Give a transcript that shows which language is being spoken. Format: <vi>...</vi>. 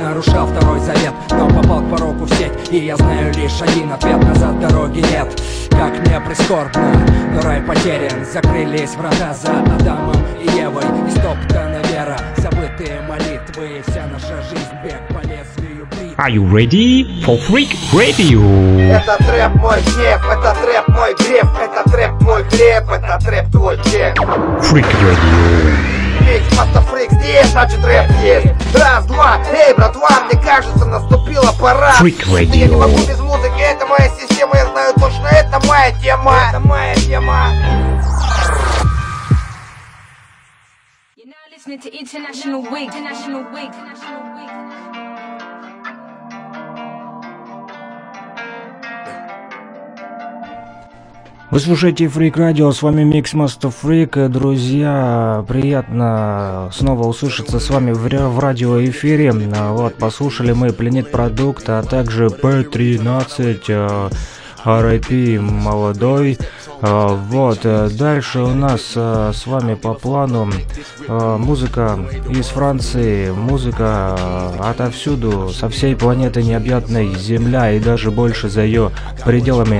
<ru>Не нарушал второй завет, но попал к пороку в сеть. И я знаю лишь один ответ, назад дороги нет. Как мне прискорбно, но рай потерян. Закрылись врата за Адамом и Евой. И стоптана вера, забытые молитвы. Вся наша жизнь бег по лезвию.</ru> <en>Are you ready for Freak Radio?</en> <ru>Это трэп мой гнев, это трэп мой греб. Это трэп мой греб, это трэп твой чек.</ru> <en>Freak Radio.</en> <ru>Ведь просто фрик здесь, значит рэп есть. Раз, два, эй, братва, мне кажется, наступила пора.</ru> <en>Freak Radio.</en> <ru>Я не могу без музыки, это моя система. Я знаю точно, это моя тема. Это моя тема.</ru> <en>You're now listening to International Week. International Week. International Week.</en> <ru>Вы слушаете Freak Radio, с вами Mix Master Freak. Друзья, приятно снова услышаться с вами в радиоэфире. Вот, послушали мы Planet Product, а также P13, R.I.P. молодой. Вот, дальше у нас с вами по плану музыка из Франции, музыка отовсюду, со всей планеты необъятной, Земля и даже больше за ее пределами.</ru>